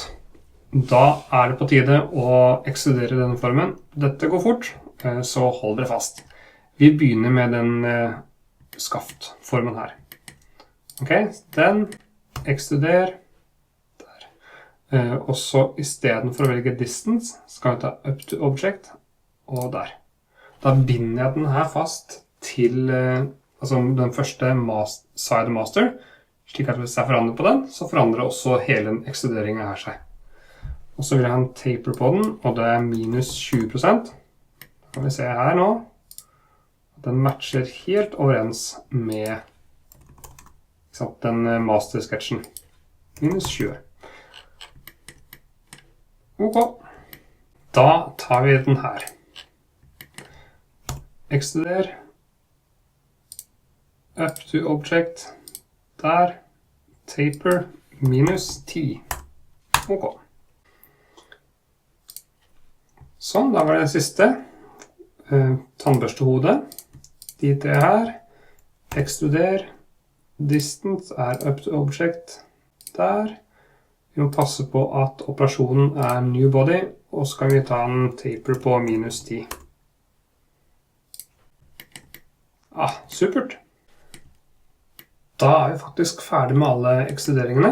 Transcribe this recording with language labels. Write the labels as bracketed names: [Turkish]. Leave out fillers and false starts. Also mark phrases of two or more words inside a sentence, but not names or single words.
[Norwegian] Da er det på tide å ekstrudere denne formen. Dette går fort, så hold dere fast. Vi begynner med den skaftformen her. Ok, den ekstruder der. Og så i stedet for å velge distance, skal vi ta [English] up to object [Norwegian] og der. Da binder jeg den her fast til den første side master, slik at hvis jeg forandrer på den, så forandrer også hele den ekstruderingen her seg. Og så vil jeg ha en taper på den, og det er minus 20%. Da kan vi se her nå, at den matcher helt overens med den master-sketsjen. Minus 20. Ok. Da tar vi den her. Extruder. [English] Up to object. [Norwegian] Der. Taper. Minus 10. Ok. Sånn, da var det siste. Tannbørstehodet. De tre her. Extruder. Distance er [English] up to object [Norwegian] der. Vi må passe på at operasjonen er [English] new body, [Norwegian] og så kan vi ta en taper på minus 10. Supert. Da er vi faktisk ferdig med alle ekstruderingene.